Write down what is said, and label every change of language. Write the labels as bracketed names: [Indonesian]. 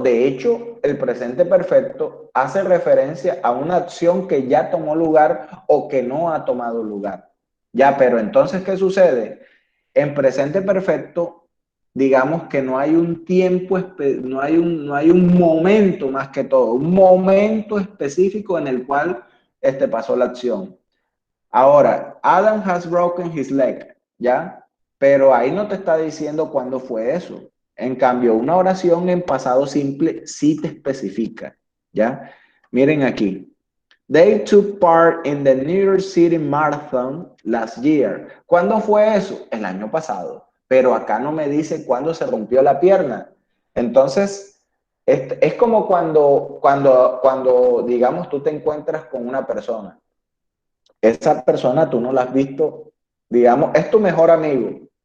[Spanish] De hecho, el presente perfecto hace referencia a una acción que ya tomó lugar o que no ha tomado lugar. Ya, pero entonces, ¿qué sucede? En presente perfecto, digamos que no hay un tiempo, no hay un momento más que todo, un momento específico en el cual pasó la acción. [English] Ahora, Adam has broken his leg, ¿ya? [Spanish] Pero ahí no te está diciendo cuándo fue eso. En cambio, una oración en pasado simple sí te especifica, ¿ya? Miren aquí. [English] They took part in the New York City Marathon last year. [Spanish] ¿Cuándo fue eso? El año pasado. Pero acá no me dice cuándo se rompió la pierna. Entonces, es como cuando, digamos, tú te encuentras con una persona. Esa persona tú no la has visto, digamos, es tu mejor amigo.